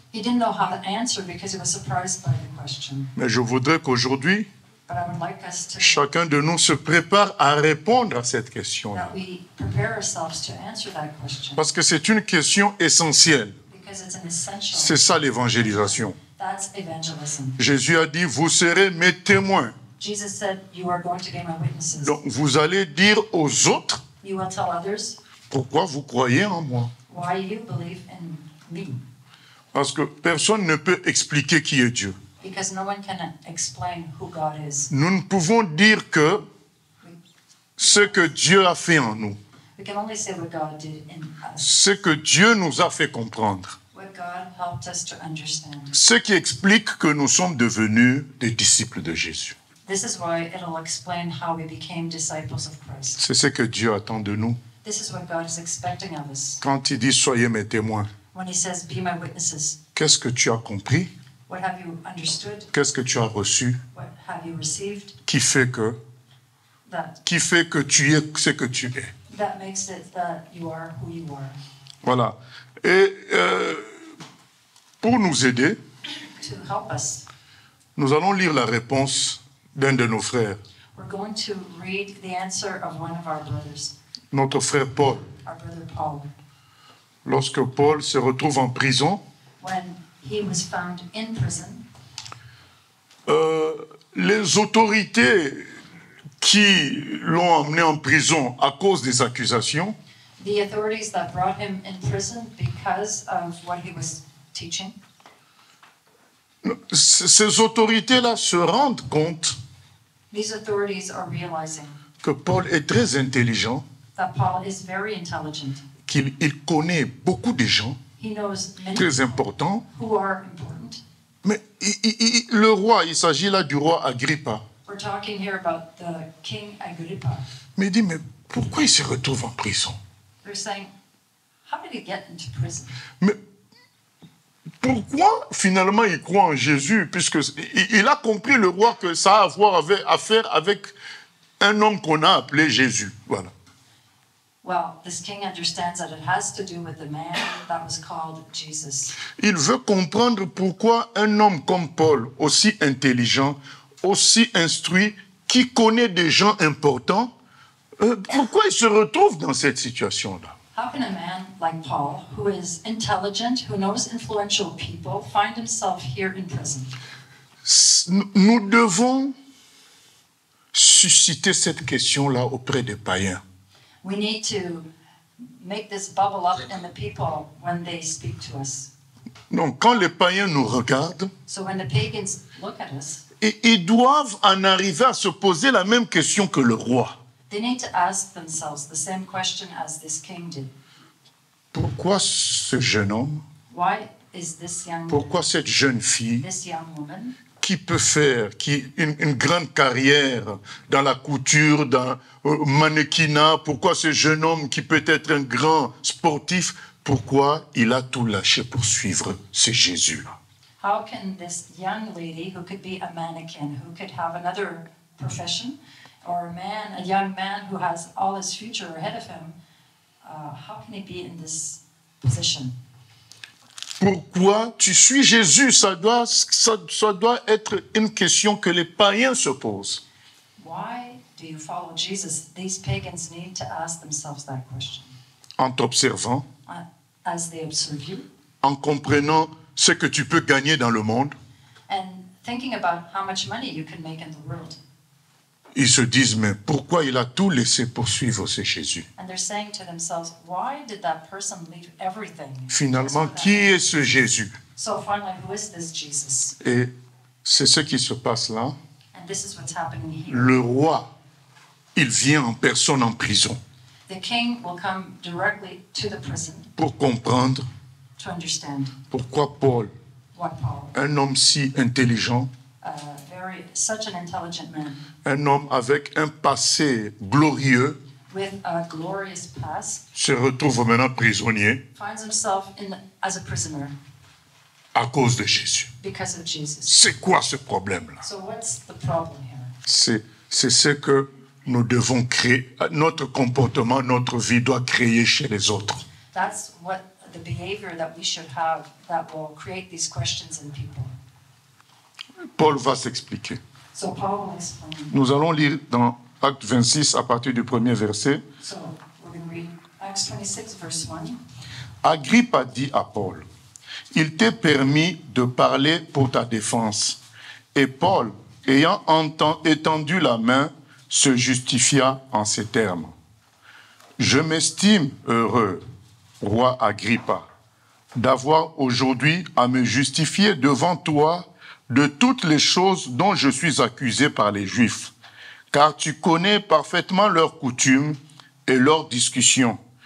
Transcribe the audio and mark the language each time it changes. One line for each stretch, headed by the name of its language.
English: He didn't know how to answer because he was surprised by the question.
French: Mais je voudrais qu'aujourd'hui,
English: But I would like us to
French: chacun de nous se prépare à répondre à cette question.
English: that we prepare ourselves to answer that question
French: Parce que c'est une question essentielle.
English: because it's an essential.
French: C'est ça l'évangélisation.
English: That's evangelism.
French: Jésus a dit, vous serez mes témoins.
English: Jesus said, "You are going to be my witnesses.
French: Donc vous allez dire aux autres
English: You will tell others
French: pourquoi vous croyez en moi.
English: why you believe in me."
French: Parce que personne ne peut expliquer qui est Dieu.
English: Because no one can explain who God is.
French: Nous ne pouvons dire que ce que Dieu a fait en nous,
English: We can only say what God did in us,
French: ce que Dieu nous a fait comprendre,
English: what God helped us to understand.
French: ce qui explique que nous sommes devenus des disciples de Jésus.
English: This is why it'll explain how we became disciples of Christ.
French: C'est ce que Dieu attend de nous.
English: This is what God is expecting of us.
French: Quand il dit « Soyez mes témoins
English: When he says, "Be my witnesses," »,
French: qu'est-ce que tu as compris?
English: what have you understood?
French: Qu'est-ce que tu as reçu
English: What have you received?
French: qui fait que tu es ce que tu es?
English: That makes it that you are who you are.
French: Voilà. Et pour nous aider,
English: To help us,
French: nous allons lire la réponse d'un de nos frères,
English: we're going to read the answer of one of our brothers,
French: notre frère Paul.
English: our brother Paul.
French: Lorsque Paul se retrouve en prison,
English: When he was found in prison,
French: les autorités qui l'ont emmené en prison à cause des accusations,
English: the authorities that brought him in prison because of what he was teaching,
French: ces autorités-là se rendent compte
English: these authorities are realizing
French: que Paul est très intelligent,
English: that Paul is very intelligent.
French: qu'il connaît beaucoup de gens
English: He knows many
French: très
English: people
French: importants,
English: who are important.
French: mais le roi, il s'agit là du roi Agrippa,
English: We're talking here about the King Agrippa.
French: mais il dit, mais pourquoi il se retrouve en prison?
English: They're saying, how did he get into prison?
French: Mais pourquoi finalement il croit en Jésus? Puisque il a compris, le roi, que ça a à faire avec un homme qu'on a appelé Jésus. Voilà.
English: Well, this king understands that it has to do with the man that was called Jesus.
French: Il veut comprendre pourquoi un homme comme Paul, aussi intelligent, aussi instruit, qui connaît des gens importants, pourquoi il se retrouve dans cette situation-là?
English: How can a man like Paul, who is intelligent, who knows influential people, find himself here in prison?
French: Nous devons susciter cette question-là auprès des païens.
English: We need to make this bubble up in the people when they speak to us.
French: Donc, quand les païens nous regardent,
English: So when the pagans look at us,
French: ils doivent en arriver à se poser la même question que le roi.
English: they need to ask themselves the same question as this king did.
French: Pourquoi ce jeune homme,
English: Why is this
French: pourquoi cette jeune fille
English: young woman
French: qui peut faire une grande carrière dans la couture, dans le mannequinat, pourquoi ce jeune homme qui peut être un grand sportif, pourquoi il a tout lâché pour suivre ce Jésus-là?
English: How can this young lady, who could be a mannequin, who could have another profession, or a young man who has all his future ahead of him, how can he be in this position?
French: Pourquoi tu suis Jésus? Ça doit être une question que les païens se posent.
English: Why do you follow Jesus? These pagans need to ask themselves that question.
French: En t'observant,
English: As they observe you,
French: en comprenant ce que tu peux gagner dans le monde,
English: and thinking about how much money you can make in the world.
French: ils se disent, mais pourquoi il a tout laissé pour suivre ce Jésus?
English: And they're saying to themselves, why did that person leave everything?
French: Finalement, qui est ce Jésus?
English: So finally, who is this Jesus?
French: Et c'est ce qui se passe là.
English: And this is what's happening here.
French: Le roi, il vient en personne en prison
English: The king will come directly to the prison
French: pour comprendre
English: to understand
French: pourquoi Paul,
English: what Paul,
French: un homme si intelligent,
English: such an intelligent man,
French: un homme avec un passé glorieux,
English: with a glorious past,
French: se retrouve maintenant prisonnier
English: finds himself as a prisoner
French: à cause de Jésus.
English: because of Jesus.
French: C'est quoi ce problème-là?
English: So what's the problem here?
French: C'est ce que nous devons créer. Notre comportement, notre vie doit créer chez les autres.
English: That's what the behavior that we should have that will create these questions in people.
French: Paul va s'expliquer.
English: So Paul will explain.
French: Nous allons lire dans Acte 26 à partir du premier verset.
English: So we're going to read Acts 26, verse 1.
French: Agrippe a dit à Paul, « Il t'est permis de parler pour ta défense. » Et Paul, ayant étendu la main, se justifia en ces termes. « Je m'estime heureux, roi Agrippa, d'avoir aujourd'hui à me justifier devant toi de toutes les choses dont je suis accusé par les Juifs, car tu connais parfaitement leurs coutumes et leurs discussions.